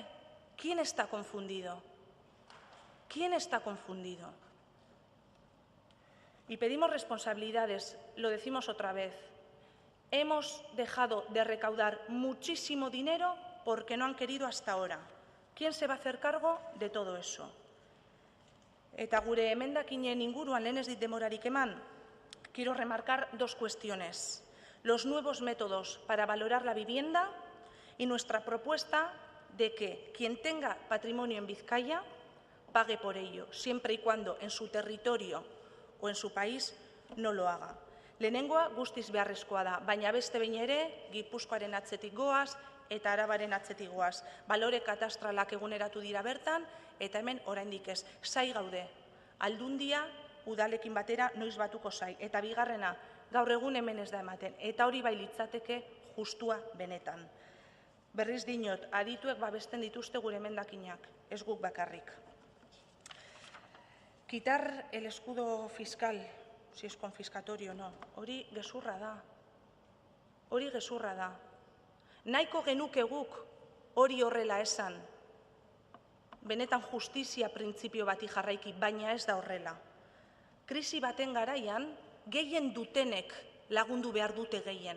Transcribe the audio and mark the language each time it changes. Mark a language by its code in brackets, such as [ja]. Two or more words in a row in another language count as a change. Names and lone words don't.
[es] ¿Quién está confundido? ¿Quién está confundido? Y pedimos responsabilidades, lo decimos otra vez. Hemos dejado de recaudar muchísimo dinero porque no han querido hasta ahora. ¿Quién se va a hacer cargo de todo eso? [eu] Eta gure emendakinen inguruan lehen ez dit demorarik eman, [es] quiero remarcar dos cuestiones. Los nuevos métodos para valorar la vivienda y nuestra propuesta de que quien tenga patrimonio en Vizcaya pague por ello, siempre y cuando en su territorio o en su país no lo haga. [eu] Lehenengoa guztiz beharrezkoa da, baina beste behin ere Gipuzkoaren atzetik goaz eta Arabaren atzetik goaz. Balore katastralak eguneratu dira bertan eta hemen oraindik ez. Zai gaude, aldundia udalekin batera noiz batuko zai. Eta bigarrena, gaur egun hemen ez da ematen. Eta hori bai litzateke justua benetan. Berriz dinot, adituek babesten dituzte gure emendakinak, ez guk bakarrik. [es] Quitar el escudo fiscal, si es confiscatorio o no, [eu] hori gezurra da. Hori gezurra da. Nahiko genuke guk hori horrela esan. Benetan justizia printzipio bati jarraiki, baina ez da horrela. Krisi baten garaian, gehien dutenek lagundu behar dute gehien.